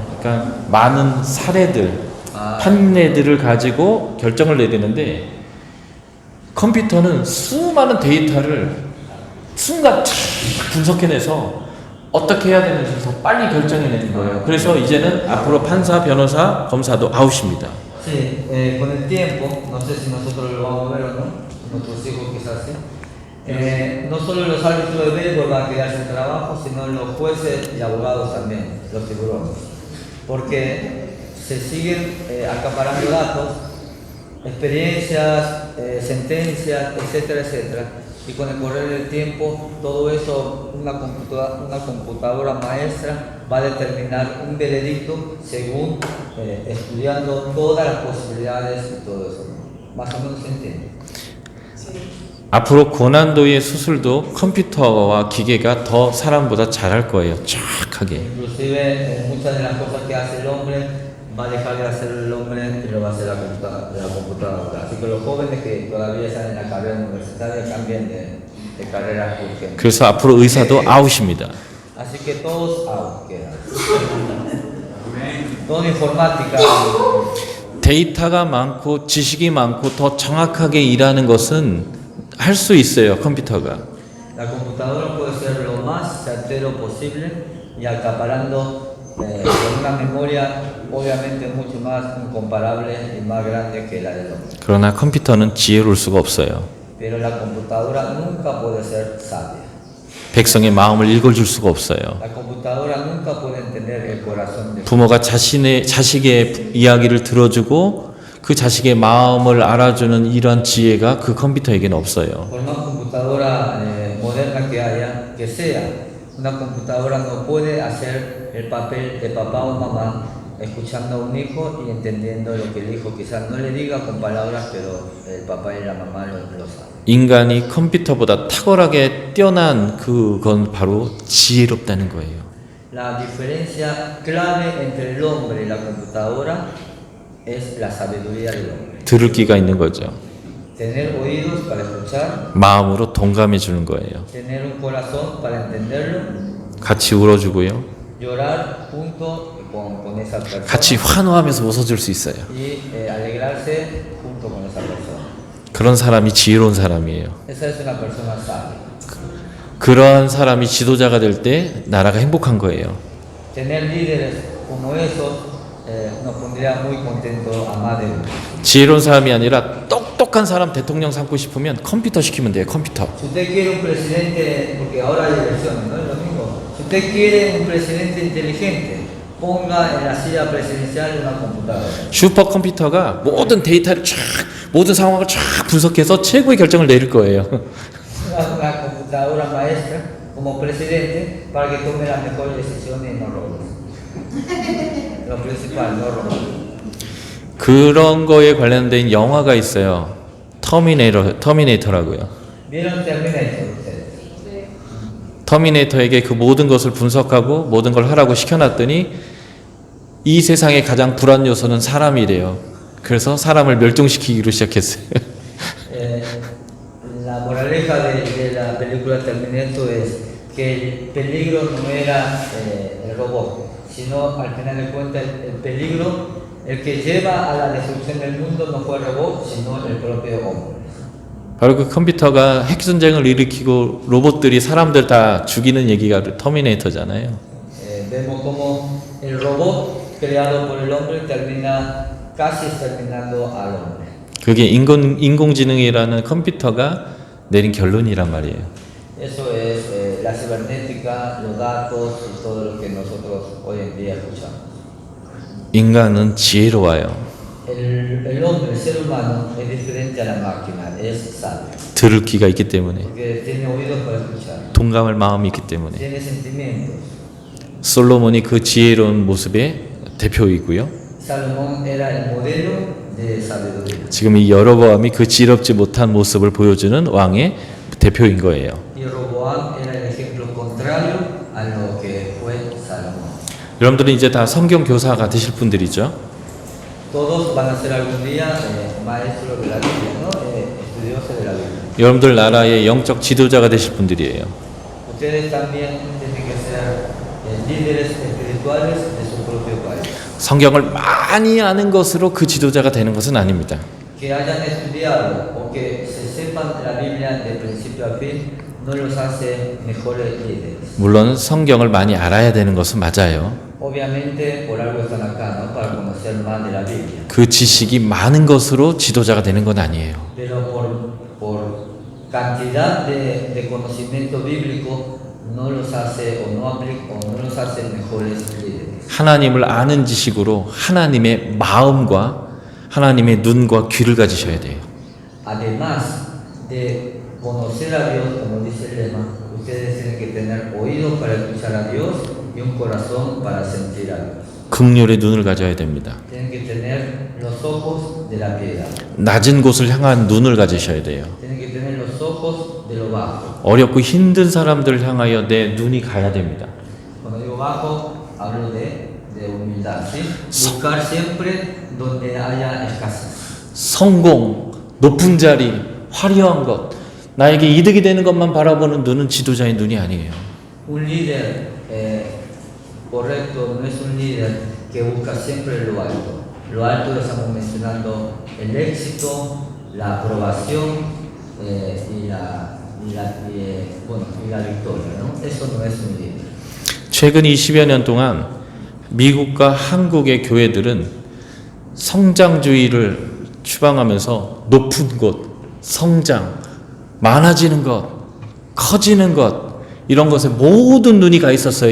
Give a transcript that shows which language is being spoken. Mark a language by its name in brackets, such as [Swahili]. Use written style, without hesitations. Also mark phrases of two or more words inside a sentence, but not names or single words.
[Korean] 그러니까 많은 사례들, 판례들을 가지고 결정을 내리는데 컴퓨터는 수많은 데이터를 순간 쫙 분석해내서 어떻게 해야 되는지 더 빨리 결정해내는 거예요. 그래서 이제는 앞으로 판사, 변호사, 검사도 아웃입니다. [Spanish] Sí, con el tiempo, no sé si nosotros lo vamos a ver o no, nuestros hijos quizás sí. No solo los árbitros de béisbol van a quedar sin trabajo, sino los jueces y abogados también, los tiburones. Porque se siguen acaparando datos, experiencias, sentencias, etcétera, etcétera. Y con el correr del tiempo, todo eso, una computadora maestra va a determinar un veredicto según estudiando todas las posibilidades y todo eso. Más o menos se entiende. [Korean] 앞으로 고난도의 수술도 컴퓨터와 기계가 더 사람보다 잘할 거예요. 정확하게. [Spanish] Inclusive muchas de las cosas que hace el hombre va a dejar de hacer el hombre y lo va a hacer la computadora. Así que los jóvenes que todavía están en la carrera universitaria cambien de carrera urgente. [Korean] 그래서 앞으로 의사도 아웃입니다. [Spanish] Así que todos out quedan. Toda informática. [Korean] 데이터가 많고 지식이 많고 더 정확하게 일하는 것은 할 수 있어요. 컴퓨터가. [Spanish] La computadora puede ser lo más certero posible y acaparando con una memoria obviamente mucho más incomparable y más grande que la del hombre. [Korean] 그러나 컴퓨터는 지혜로울 수가 없어요. [Spanish] Pero la computadora nunca puede ser sabia. [Korean] 백성의 마음을 읽어줄 수가 없어요. [Spanish] La computadora nunca puede entender el corazón de [Korean] 부모가 자식의 이야기를 들어주고 그 자식의 마음을 알아주는 이런 지혜가 그 컴퓨터에게는 없어요. [Spanish] Por más computadora moderna que haya, que sea, una computadora no puede hacer el papel de papá o mamá escuchando a un hijo y entendiendo lo que el hijo quizás no le diga con palabras, pero el papá y la mamá lo saben. [Korean] 인간이 컴퓨터보다 탁월하게 뛰어난 그건 바로 지혜롭다는 거예요. [Spanish] La diferencia clave entre el hombre y la computadora es la sabiduría del hombre. [Korean] 들을 귀가 있는 거죠. [Spanish] Tener oídos para escuchar, [Korean] 마음으로 동감해 주는 거예요. [Spanish] tener un corazón para entenderlo, [Korean] 같이 울어주고요. [Spanish] llorar junto con esa persona [Korean] 같이 환호하면서 웃어줄 수 있어요. [Spanish] y alegrarse junto con esa persona. [Korean] 그런 사람이 지혜로운 사람이에요. [Spanish] Esa es una persona sabia. [Korean] 그러한 사람이 지도자가 될 때 나라가 행복한 거예요. [Spanish] Tener líderes como esos nos pondría muy contentos a más de uno. [Korean] 지혜로운 사람이 아니라 똑똑한 사람 대통령 삼고 싶으면 컴퓨터 시키면 돼요. 컴퓨터. [Spanish] Si usted quiere un presidente, porque ahora hay elecciones, ¿no es lo mismo? Si usted quiere un presidente inteligente, ponga en la silla presidencial una computadora. [Korean] 슈퍼컴퓨터가 모든 데이터를 쫙 모든 상황을 쫙 분석해서 최고의 결정을 내릴 거예요. [Spanish] Una computadora maestra como presidente para que tome las mejores decisiones y no robes. Lo principal, no robar. [Korean] 그런 거에 관련된 영화가 있어요. 터미네이터라고요. [Spanish] ¿Vieron Terminator ustedes? [Korean] 터미네이터에게 그 모든 것을 분석하고 모든 걸 하라고 시켜놨더니 이 세상의 가장 불안 요소는 사람이래요. 그래서 사람을 멸종시키기로 시작했어요. [Spanish] moraleja de la película Terminator es que el peligro no era el robot, sino al final de cuentas el peligro, el que lleva a la destrucción del mundo no fue el robot, sino el propio hombre. [Korean] 바로 그 컴퓨터가 핵전쟁을 일으키고 로봇들이 사람들 다 죽이는 얘기가 터미네이터잖아요. [Spanish] Vemos como el robot creado por el hombre termina casi exterminando al hombre. [Korean] 그게 인공지능이라는 컴퓨터가 내린 결론이란 말이에요. [Spanish] Eso es la cibernética, los datos y todo lo que nosotros hoy en día escuchamos. [Korean] 인간은 지혜로워요. [Spanish] El hombre, el ser humano, es diferente a la máquina, es sabio. [Korean] 들을 귀가 있기 때문에, [Spanish] Porque tiene oídos para escuchar, [Korean] 동감할 마음이 있기 때문에. [Spanish] tiene sentimientos. [Korean] 솔로몬이 그 지혜로운 모습의 대표이고요. [Spanish] Salomón era el modelo de sabiduría. [Korean] 지금 이 여로보암이 그 지혜롭지 못한 모습을 보여주는 왕의 대표인 거예요. [Spanish] Y Roboam era el ejemplo contrario a lo que fue Salomón. [Korean] 여러분들은 이제 다 성경 교사가 되실 분들이죠. [Spanish] Todos van a ser algún día maestros de la Biblia, ¿no? Estudiosos de la Biblia. [Korean] 여러분들 나라의 영적 지도자가 되실 분들이에요. [Spanish] Ustedes también tienen que ser líderes espirituales de su propio país. [Korean] 성경을 많이 아는 것으로 그 지도자가 되는 것은 아닙니다. [Spanish] Que hayan estudiado o que se sepan la Biblia de principio a fin no los hace mejores líderes. [Korean] 물론 성경을 많이 알아야 되는 것은 맞아요. [Spanish] Obviamente por algo están acá, ¿no? Para conocer más de la Biblia. [Korean] 그 지식이 많은 것으로 지도자가 되는 건 아니에요. [Spanish] Pero por cantidad de conocimiento bíblico no los hace o no los hace mejores líderes. [Korean] 하나님을 아는 지식으로 하나님의 마음과 하나님의 눈과 귀를 가지셔야 돼요. [Spanish] Además de conocer a Dios, como dice el lema, ustedes tienen que tener oídos para escuchar a Dios y un corazón para sentir a Dios. [Korean] 긍휼의 눈을 가져야 됩니다. [Spanish] Tienen que tener los ojos de la piedad. [Korean] 낮은 곳을 향한 눈을 가지셔야 돼요. [Spanish] Tienen que tener los ojos de lo bajo. [Korean] 어렵고 힘든 사람들을 향하여 내 눈이 가야 됩니다. [Spanish] Cuando digo bajo, hablo de humildad, ¿sí? Buscar siempre donde haya escasez. [Korean] 성공, 높은 자리, 화려한 것, 나에게 이득이 되는 것만 바라보는 눈은 지도자의 눈이 아니에요. [Spanish] Un líder correcto no es un líder que busca siempre lo alto. Lo alto lo estamos mencionando el éxito, la aprobación y la victoria, ¿no? Eso no es un líder. [Korean] 최근 20여 년 동안 미국과 한국의 교회들은 성장주의를 추방하면서 높은 곳, 성장, 많아지는 것, 커지는 것, 이런 것에 모든 눈이 가 있었어요.